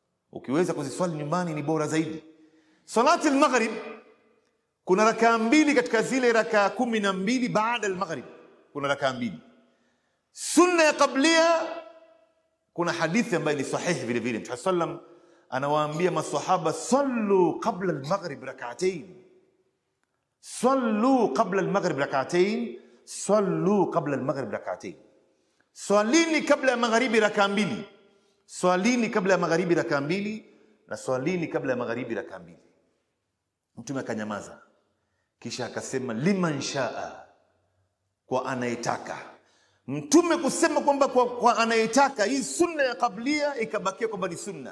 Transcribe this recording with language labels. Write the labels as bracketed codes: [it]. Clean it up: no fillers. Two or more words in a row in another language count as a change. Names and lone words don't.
[sw] Ukiweza kuziswali nyumbani ni bora zaidi. [ar] صلاة المغرب [sw] kuna rakaa mbili katika zile rakaa 12 baada al-maghrib. Kuna rakaa mbili. Sunna ya qablia kuna hadithi ambayo ni sahihi vile vile. Mtume sallam anawaambia maswahaba, [ar] صلوا قبل المغرب ركعتين. صلوا قبل المغرب ركعتين. صلوا قبل المغرب ركعتين. [sw] Swalini kabla ya magharibi rakaa mbili. Swalini kabla ya magharibi rakaa mbili na swalini kabla ya magharibi rakaa mbili. Mtume akanyamaza. Kisha akasema [ar] لمن شاء, [sw] kwa anayetaka. Mtume kusema kwamba kwa anayetaka, hii sunna ya qablia ikabakia kwamba ni sunna.